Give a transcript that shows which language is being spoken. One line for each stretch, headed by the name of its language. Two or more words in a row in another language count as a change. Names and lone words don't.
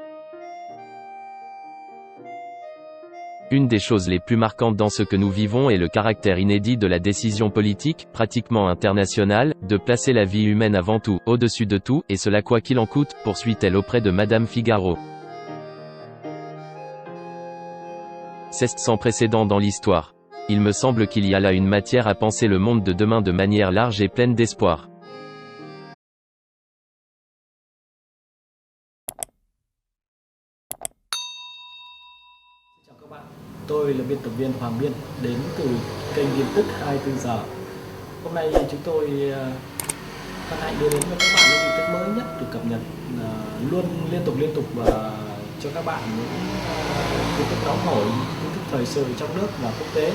French: Une des choses les plus marquantes dans ce que nous vivons est le caractère inédit de la décision politique, pratiquement internationale, de placer la vie humaine avant tout, au-dessus de tout, et cela quoi qu'il en coûte, poursuit-elle auprès de Madame Figaro. C'est sans précédent dans l'histoire. Il me semble qu'il y a là une matière à penser le monde de demain de manière large et pleine d'espoir.
Vietnamese: Chào các bạn, tôi là biên tập viên Hoàng Biên, đến từ kênh tin tức 24 giờ. Hôm nay chúng tôi hân hạnh đưa đến cho các bạn những tin tức mới nhất được cập nhật luôn liên tục và cho các bạn những tin tức nóng hổi, tin tức thời sự trong nước và quốc tế.